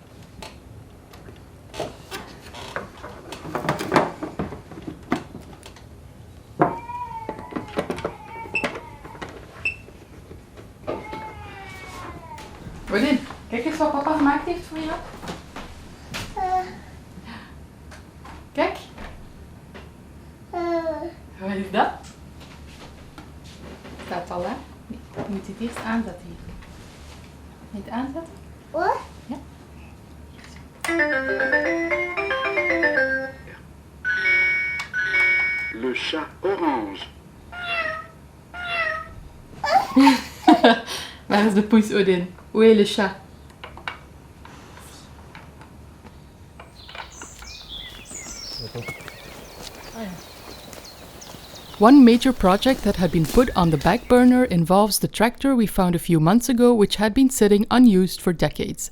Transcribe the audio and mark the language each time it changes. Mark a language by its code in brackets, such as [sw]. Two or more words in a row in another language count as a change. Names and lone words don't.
[nl] Rodin, kijk eens wat papa gemaakt heeft voor je. Kijk. al, hè? Nee, je moet het eerst aanzetten hier. Moet je het aanzetten? Wat? Ja. [fr] Le chat orange. [nl] Waar is de poes, Odin? [fr] Où est le chat? [en] One major project that had been put on the back burner involves the tractor we found a few months ago, which had been sitting unused for decades.